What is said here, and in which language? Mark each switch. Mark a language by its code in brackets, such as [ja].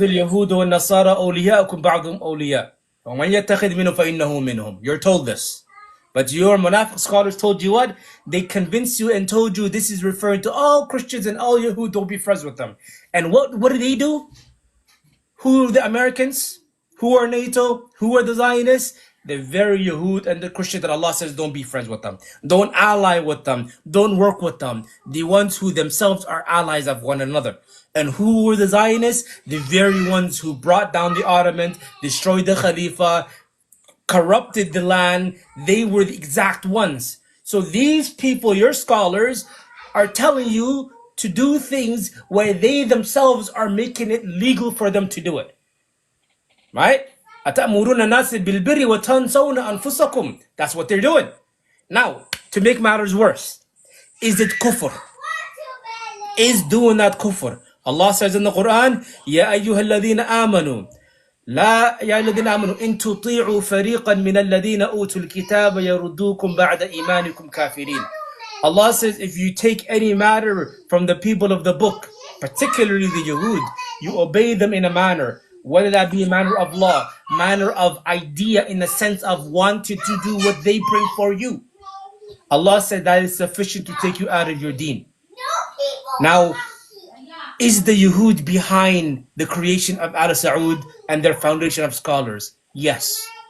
[ar] اليهود والنصارى أولياءكم بعضهم أولياء ومن يتخذ منهم فإنه منهم. [en] You're told this. But your Munaafiq scholars told you what? They convinced you and told you this is referring to all Christians and all Yahud, don't be friends with them. And what do they do? Who are the Americans? Who are NATO? Who are the Zionists? The very Yahud and the Christians that Allah says don't be friends with them. Don't ally with them. Don't work with them. The ones who themselves are allies of one another. And who were the Zionists? The very ones who brought down the Ottomans, destroyed the Khalifa, corrupted the land. They were the exact ones. So these people, your scholars, are telling you to do things where they themselves are making it legal for them to do it. Right? [ar] أَتَأْمُرُونَ النَّاسَ بِالْبِرِّ وَتَنْسَوْنَ أَنفُسَكُمْ. [en] That's what they're doing. Now, to make matters worse, is it kufr? Is doing that kufr? Allah says in the Quran, [ar] يَا أَيُّهَا الَّذِينَ آمَنُوا لا يا الذين آمنوا إن تطيعوا فريقا من الذين أوتوا الكتاب يردوكم بعد إيمانكم كافرين. [en] Allah says, if you take any matter from the people of the book, particularly the Yahud, you obey them in a manner, whether that be a manner of law, manner of idea in the sense of wanting to do what they bring for you. Allah said that is sufficient to take you out of your deen. Now, is the Yahud behind the creation of Al Saud and their foundation of scholars? Yes.